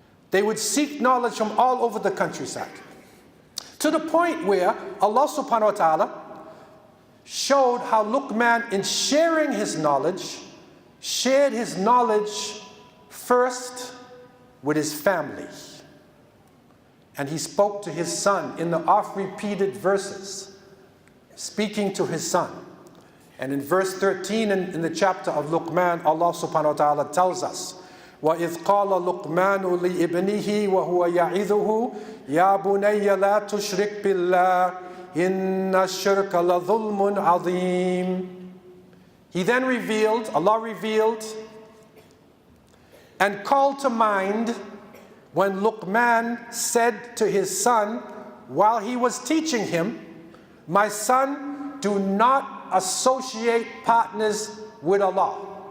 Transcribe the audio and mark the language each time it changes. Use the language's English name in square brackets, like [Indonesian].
[English] They would seek knowledge from all over the countryside, to the point where Allah subhanahu wa ta'ala showed how Luqman, in sharing his knowledge, shared his knowledge first with his family. And he spoke to his son in the oft-repeated verses, speaking to his son. And in verse 13 in the chapter of Luqman, Allah subhanahu wa ta'ala tells us, [Arabic] وَإِذْ قَالَ لُقْمَانُ لِإِبْنِهِ وَهُوَ يَعِظُهُ يَا بُنَيَّ لَا تُشْرِكْ بِاللَّهِ إِنَّ الشِّرْكَ لَظُلْمٌ عَظِيمٌ. [English] He then revealed, Allah revealed, and called to mind when Luqman said to his son, while he was teaching him, my son, do not associate partners with Allah.